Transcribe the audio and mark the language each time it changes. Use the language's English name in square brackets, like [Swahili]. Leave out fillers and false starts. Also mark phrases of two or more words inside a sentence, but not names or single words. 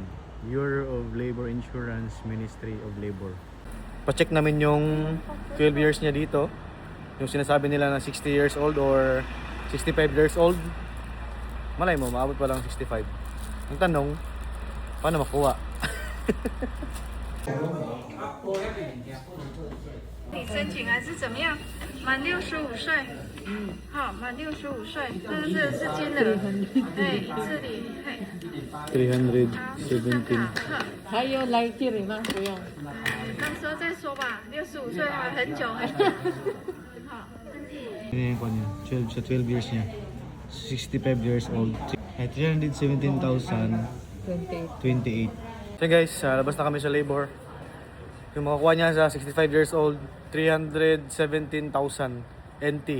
[English] Bureau of Labor Insurance, Ministry of Labor. [Filipino] Pa-check namin yung 12 years niya dito. Yung sinasabi nila na [English] 60 years old or 65 years old. [Filipino] Malay mo, maabot pa lang 65. Ang tanong, paano makuha? [Chinese] 你申请还是怎么样？满65岁，好，满65岁，这是金额，哎，这里，嘿， 317. 还有来这里吗？不用。到时候再说吧。65岁还很久很久。好。 [Filipino] Ano yung kwan niya? 12 years niya. 65 [English] years old. [Filipino] 317,028. 28. [English] So guys, [Filipino] labas na kami sa labor. Yung makakuha niya sa [English] 65 years old, [Filipino] 317,000 NT.